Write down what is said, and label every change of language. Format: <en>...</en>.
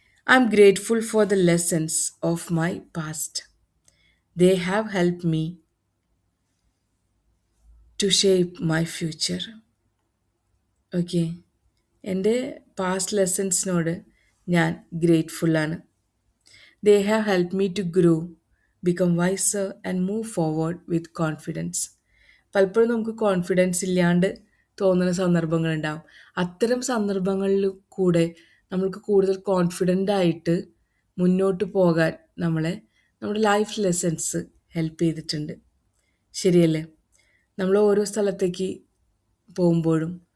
<en>I am grateful for the lessons of my past. They have help me to shape my future.</en> <ml>Okay, എൻ്റെ past ലെസൺസിനോട് ഞാൻ ഗ്രേറ്റ്ഫുള്ളാണ്.</ml> <en>They have helped me to grow, become wiser and move forward with confidence.</en> <ml>പലപ്പോഴും നമുക്ക് confidence ഇല്ലാണ്ട് തോന്നുന്ന സന്ദർഭങ്ങളുണ്ടാവും. അത്തരം സന്ദർഭങ്ങളിൽ കൂടെ നമ്മൾക്ക് കൂടുതൽ കോൺഫിഡൻ്റ് ആയിട്ട് മുന്നോട്ട് പോകാൻ നമ്മളെ നമ്മുടെ ലൈഫ് ലെസൺസ് ഹെൽപ്പ് ചെയ്തിട്ടുണ്ട്. ശരിയല്ലേ? നമ്മൾ ഓരോ സ്ഥലത്തേക്ക് പോകുമ്പോഴും</ml>